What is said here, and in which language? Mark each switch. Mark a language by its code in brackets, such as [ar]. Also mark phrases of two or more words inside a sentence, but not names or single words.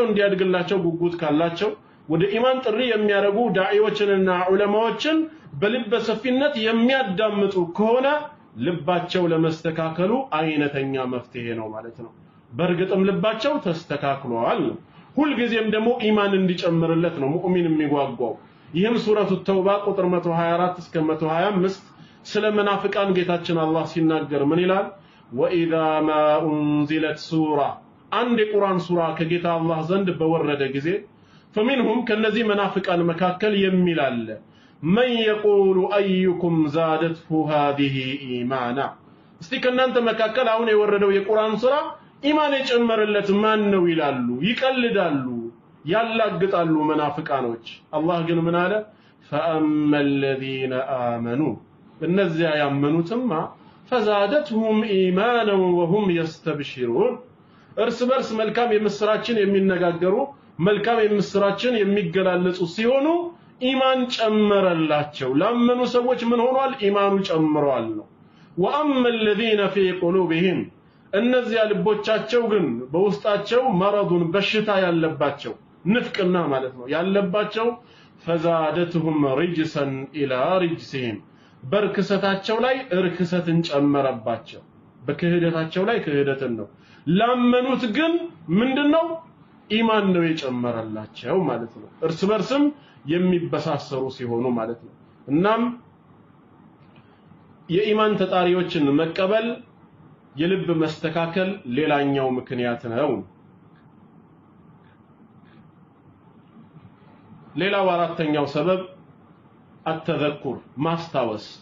[am] እንዲያድግላቸው ጉጉት ካላቸው ወደ ኢማን ጥሪ የሚያደርጉ ዳዒዎችንና ዑለማዎችን በልበ ሰፊነት የሚያዳምጡ ከሆነ ልባቸው ለመስተካከሉ አይነተኛ መፍትሄ ነው ማለት ነው። በእርግጥም ልባቸው ተስተካክሏል። ሁል ጊዜም ደግሞ ኢማን እንዲጨምርለት ነው ሙእሚን የሚጓጓው። ይህም ሱረቱ ተውባ ቁጥር 124 እስከ 125 ስለ መናፍቃን ጌታችን አላህ ሲናገር ምን ይላል? [ar] وإذا ما أنزلت سورة [am] አንድ የቁርአን ሱራ ከጌታ አላህ ዘንድ በወረደ ጊዜ فمنهم ከነዚህ መናፍቃን መካከል የሚል አለ [ar] من يقول ايكم زادته هذه ايمانا [am] እስቲ ከናንተ መካከል አሁን የወረደው የቁርአን ሱራ ኢማን የጨመረለት ማን ነው ይላሉ፣ ይቀልዳሉ፣ ያላግጣሉ መናፍቃኖች። አላህ ግን ምን አለ? [ar] فأما الذين آمنوا [am] እነዚያ ያመኑትማ [ar] فزادتهم ايمانا وهم يستبشرون [am] እርስ በርስ መልካም የምስራችን የሚነጋገሩ መልካም የምስራችን የሚገላለጹ ሲሆኑ ኢማን ጨመረላቸው። ላመኑ ሰዎች ምን ሆኗል? ኢማኑ ጨምሯል ነው። [ar] وأما الذين في قلوبهم [am] እነዚያ ልቦቻቸው ግን በውስጣቸው መረዱን በሽታ ያለባቸው ንፍቅና ማለት ነው ያለባቸው [ar] فزادتهم رجسا إلى رجسهم [am] በርክሰታቸው ላይ እርክሰትን ጨመረባቸው። በክህደታቸው ላይ ክህደትን ነው። ላመኑት ግን ምንድነው? ኢማን ነው የጨመረላቸው ማለት ነው። እርስ በርስም የሚበሳሰሩ ሲሆኑ ማለት ነው። እናም የኢማን ተጣሪዎችን መቀበል የልብ መስተካከል ሌላኛው ምክንያት ነው። ሌላው አራተኛው ሰበብ አተዘኩር ማስታወስ፣